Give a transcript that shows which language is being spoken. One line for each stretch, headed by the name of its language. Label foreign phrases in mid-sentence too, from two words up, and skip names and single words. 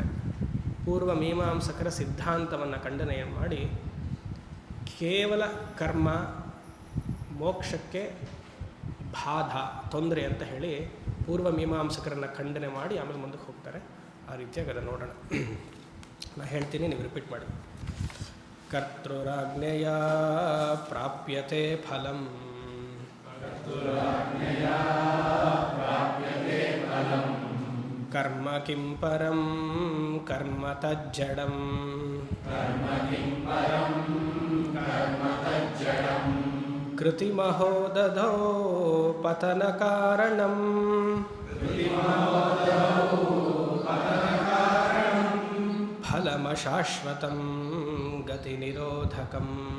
Kannada: ಪೂರ್ವ ಮೀಮಾಂಸಕರ ಸಿದ್ಧಾಂತವನ್ನು ಖಂಡನೆಯನ್ನು ಮಾಡಿ ಕೇವಲ ಕರ್ಮ ಮೋಕ್ಷಕ್ಕೆ ಬಾಧ ತೊಂದರೆ ಅಂತ ಹೇಳಿ ಪೂರ್ವ ಮೀಮಾಂಸಕರನ್ನು ಖಂಡನೆ ಮಾಡಿ ಆಮೇಲೆ ಮುಂದಕ್ಕೆ ಹೋಗ್ತಾರೆ. ಆ ರೀತಿಯಾಗಿ ಅದನ್ನು ನೋಡೋಣ. ನಾನು ಹೇಳ್ತೀನಿ, ನೀವು ರಿಪೀಟ್ ಮಾಡಿ.
Sanskrit: ಕರ್ತೃರಾಜ್ಞೆಯ ಪ್ರಾಪ್ಯತೆ ಫಲಂ ಕರ್ಮ ಕಿಂ ಪರಂ ಕರ್ಮ ತಜ್ಜಡಂ ಕೃತಿಮಹೋ ದಧೋ ಪತನ ಕಾರಣಂ ಫಲಮಶಾಶ್ವತಂ ಗತಿ ನಿರೋಧಕಂ.